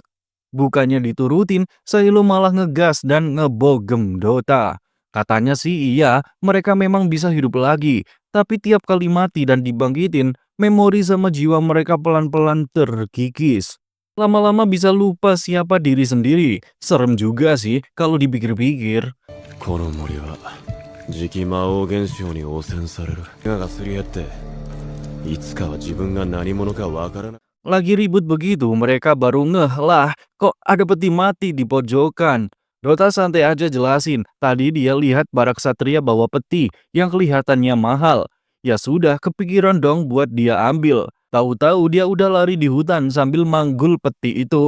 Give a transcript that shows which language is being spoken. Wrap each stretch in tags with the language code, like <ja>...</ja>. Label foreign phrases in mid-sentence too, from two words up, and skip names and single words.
<id>Bukannya diturutin, Silo malah ngegas dan ngebogem Dota. Katanya sih iya, mereka memang bisa hidup lagi, tapi tiap kali mati dan dibangkitin, memori sama jiwa mereka pelan-pelan terkikis. Lama-lama bisa lupa siapa diri sendiri. Serem juga sih kalau dipikir-pikir.</id> <ja>この森は磁気魔王現象に汚染される。がすり減っていつかは自分が何者かわからない。</ja> <id>Lagi ribut begitu, mereka baru ngeh lah, kok ada peti mati di pojokan. Dota santai aja jelasin, tadi dia lihat para ksatria bawa peti yang kelihatannya mahal. Ya sudah, kepikiran dong buat dia ambil. Tahu-tahu dia udah lari di hutan sambil manggul peti itu.</id>